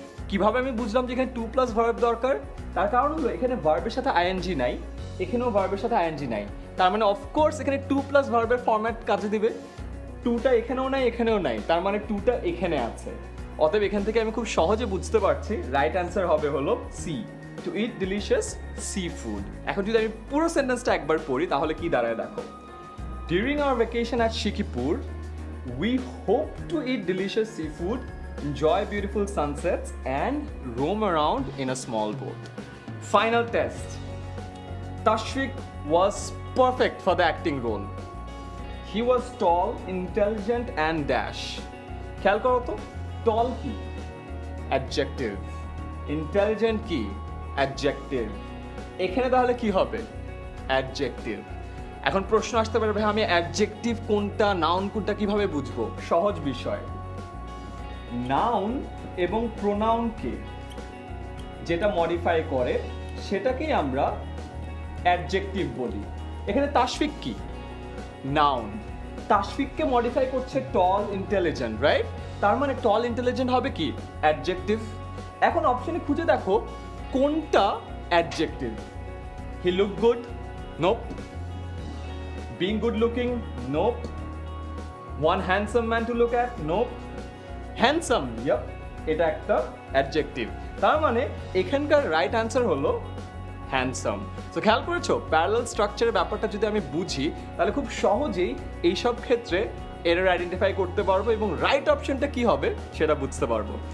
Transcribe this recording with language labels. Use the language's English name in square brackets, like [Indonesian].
[Bangla] কিভাবে আমি বুঝলাম যে এখানে 2+ ভার্ব দরকার? তার কারণ হলো এখানে ভার্বের সাথে আইএনজি নাই, এখানেও ভার্বের সাথে আইএনজি নাই, তার মানে অফকোর্স এখানে 2+ ভার্বের ফরম্যাট কাজে দিবে। টুটা এখানেও নাই, এখানেও নাই, তার মানে টুটা এখানে আছে। অতএব এখান থেকে আমি খুব সহজে বুঝতে পারছি রাইট অ্যান্সার হবে হলো সি, [English] To eat delicious seafood. [Bangla] এখন যদি আমি পুরো সেন্টেন্সটা একবার পড়ি তাহলে কি দাঁড়ায় দেখো। [English] During our vacation at Shikipur we hope to eat delicious seafood, enjoy beautiful sunsets and roam around in a small boat. Final test. Tashfik was perfect for the acting role. He was tall, intelligent and dash. [Bangla] খেয়াল করো তো, tall কি? Adjective. Intelligent কি? Adjective. এখানে তাহলে কি হবে? Adjective. এখন প্রশ্ন আসতে পারে, ভাই আমি অ্যাডজেক্টিভ কোনটা, নাউন কোনটা কিভাবে বুঝবো? সহজ বিষয়, নাউন এবং প্রোনাউনকে যেটা মডিফাই করে সেটাকেই আমরা অ্যাডজেক্টিভ বলি। এখানে তাশফিক কি? নাউন। তাশফিককে মডিফাই করছে টল, ইন্টেলিজেন্ট, রাইট? তার মানে টল, ইন্টেলিজেন্ট হবে কি? অ্যাডজেক্টিভ। এখন অপশনে খুঁজে দেখো কোনটা adjective. [English] He look good, nope. Being good looking, nope. One handsome man to look at, nope. Handsome, yep, [Bangla] এটা একটা অ্যাডজেক্টিভ। তার মানে এখানকার রাইট অ্যান্সার হলো হ্যান্ডসাম। সো খেয়াল করেছো, প্যারালাল স্ট্রাকচারের ব্যাপারটা যদি আমি বুঝি তাহলে খুব সহজেই এইসব ক্ষেত্রে এরর আইডেন্টিফাই করতে পারবো এবং রাইট অপশনটা কি হবে সেটা বুঝতে পারবো।